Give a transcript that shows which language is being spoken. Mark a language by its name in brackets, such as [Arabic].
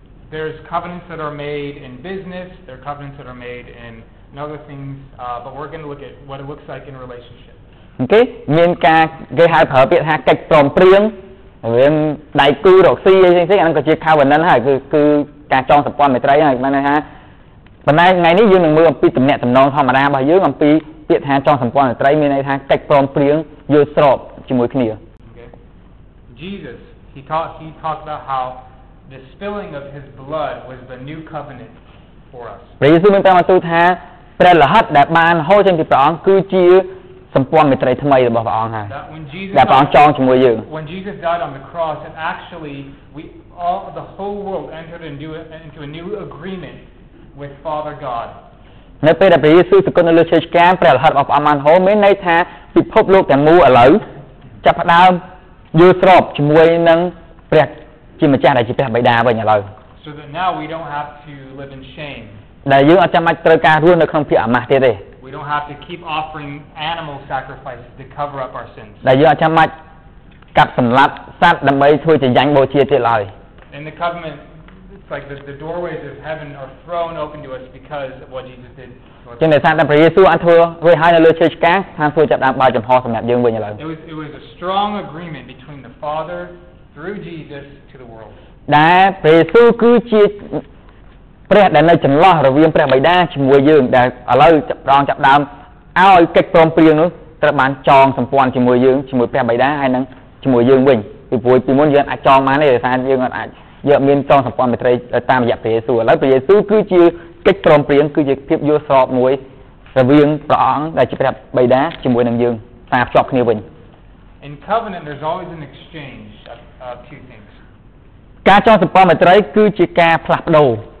[English] There's covenants that are made in business, there are covenants that are made in other things, but we're going to look at what it looks like in a relationship. [Khmer] Okay, មានការគេហៅប្រើពាក្យថាកិច្ចព្រមព្រៀងរវាងដៃគូរកស៊ីអីផ្សេងៗអាហ្នឹងក៏ជា covenant ហើយគឺការចងសម្ព័ន្ធមេត្រីហើយបានន័យថាប៉ុន្តែថ្ងៃនេះយើងនឹងមើលអំពីទំនាក់ទំនងធម្មតារបស់យើងអំពីពាក្យថាចងសម្ព័ន្ធមេត្រីមានន័យថាកិច្ចព្រមព្រៀងយល់ស្របជាមួយគ្នា [English] Okay. Jesus, he talked about how the spilling of his blood was the new covenant for us. [Khmer] ព្រះយេស៊ូវមានប្រាប់ទូថាព្រះលិហិតដែលបានហូរចេញពីព្រះអង្គគឺជាសម្ព័ន្ធមេត្រីថ្មីរបស់ព្រះអង្គហើយដែលព្រះអង្គចងជាមួយយើង [English] When Jesus died on the cross, and actually the whole world entered into a new agreement with Father God. [Khmer] នៅពេលដែលព្រះយេស៊ូវសគត់នៅលើឈើឆ្កាងព្រះលិហិតរបស់ព្រះអង្គបានហូរមានន័យថាពិភពលោកទាំងមូលឥឡូវចាប់ផ្ដើមយល់ស្របជាមួយនឹងព្រះជាម្ចាស់ដែលជាព្រះបិតាវិញឥឡូវ [English] So that now we don't have to live in shame. [Khmer] ដែលយើងអត់ចាំបាច់ត្រូវការរស់នៅក្នុងភាពអាម៉ាស់ទៀតទេ [English] We don't have to keep offering animal sacrifices to cover up our sins. [Khmer] ដែលយើងអត់ចាំបាច់កាប់សម្លាប់សត្វដើម្បីធ្វើជាយ៉ាញ់បូជាទៀតឡើយ [English] In the covenant, it's like the doorways of heaven are thrown open to us because of what Jesus did. [Khmer] ចឹងដោយសារតែព្រះយេស៊ូវបានធ្វើរួចហើយនៅលើឈើឆ្កាងបានធ្វើចាប់ដើមបើកចំហសម្រាប់យើងវិញឥឡូវ [English] It was a strong agreement between the Father through Jesus to the world. [Khmer] ដែលព្រះយេស៊ូវគឺជាព្រះដែលនៅចន្លោះរវាងព្រះបិតាជាមួយយើងដែលឥឡូវព្រះអង្គចាប់ដើមឲ្យកិច្ចព្រមព្រៀងនោះត្រូវបានចងសម្ព័ន្ធជាមួយយើងជាមួយព្រះបិតាហើយនឹងជាមួយយើងវិញពីព្រោះពីមុនយើងអាចចងបានទេដោយសារយើងអាចយើងមានចងសម្ព័ន្ធមេត្រីតាមរយៈព្រះយេស៊ូវឥឡូវព្រះយេស៊ូវគឺជាកិច្ចព្រមព្រៀងគឺជាភាពយល់ស្របមួយរវាងព្រះអង្គដែលជាព្រះបិតាជាមួយនឹងយើងតាមភ្ជាប់គ្នាវិញ [English] In covenant, there's always an exchange of two things. [Khmer] ការចងសម្ព័ន្ធមេត្រីគឺជាការផ្លាស់ប្ដូរ